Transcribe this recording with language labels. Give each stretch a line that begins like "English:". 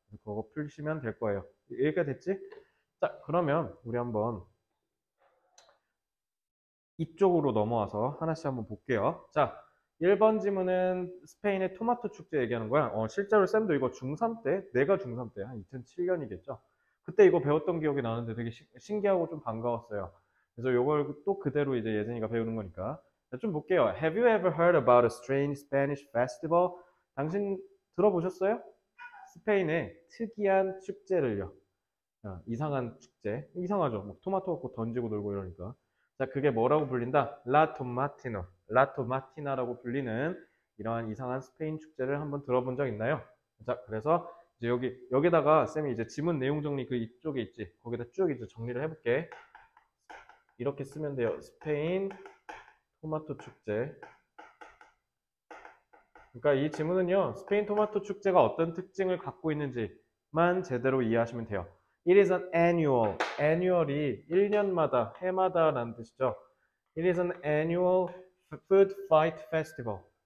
Korean: 그거 풀시면 될 거예요. 여기까지 됐지? 자, 그러면 우리 한번 이쪽으로 넘어와서 하나씩 한번 볼게요. 자, 1번 지문은 스페인의 토마토 축제 얘기하는 거야. 실제로 쌤도 이거 중3 때, 내가 중3 때, 한 2007년이겠죠. 그때 이거 배웠던 기억이 나는데 되게 신기하고 좀 반가웠어요. 그래서 이걸 또 그대로 이제 예진이가 배우는 거니까. 자, 좀 볼게요.
English: Have you ever heard about a strange Spanish festival?
Korean: 당신 들어보셨어요? 스페인의 특이한 축제를요. 이상한 축제. 이상하죠. 막 토마토 갖고 던지고 놀고 이러니까. 자, 그게 뭐라고 불린다? 라 토마티노. 라 토마티나라고 불리는 이러한 이상한 스페인 축제를 한번 들어본 적 있나요? 자, 그래서 이제 여기다가 쌤이 이제 지문 내용 정리 그 이쪽에 있지. 거기다 쭉 이제 정리를 해볼게. 이렇게 쓰면 돼요. 스페인 토마토 축제. 그러니까 이 지문은요, 스페인 토마토 축제가 어떤 특징을 갖고 있는지만 제대로 이해하시면 돼요.
English: It is an annual.
Korean: annual이 1년마다, 해마다라는 뜻이죠.
English: It is an annual food fight festival.